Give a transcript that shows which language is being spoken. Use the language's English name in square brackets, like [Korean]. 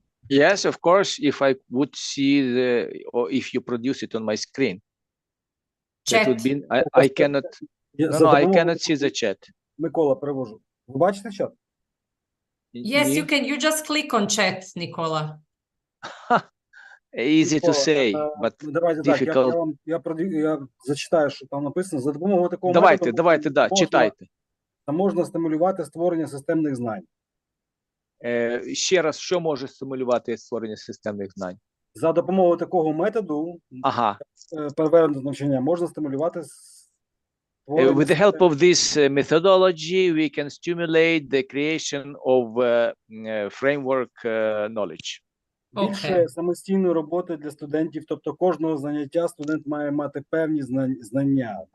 [English] Yes, of course, if I would see or if you produce it on my screen. Chat. That would be, I cannot, I cannot see the chat. [Ukrainian] Микола, перевожу. Ви бачите чат? [English] Yes, you can. You just click on chat, Nicola. Easy to say, but difficult. [Ukrainian] Я зачитаю, що там написано. За допомогою такого Давайте, читайте. Можна стимулювати створення системних знань. Ще раз, що може стимулювати створення системних знань? За допомогою такого методу, перевернуте навчання, можна стимулювати [English] With the help of this methodology, we can stimulate the creation of framework knowledge. [Ukrainian] Більше самостійної роботи для студентів, тобто кожного заняття студент має мати певні знання.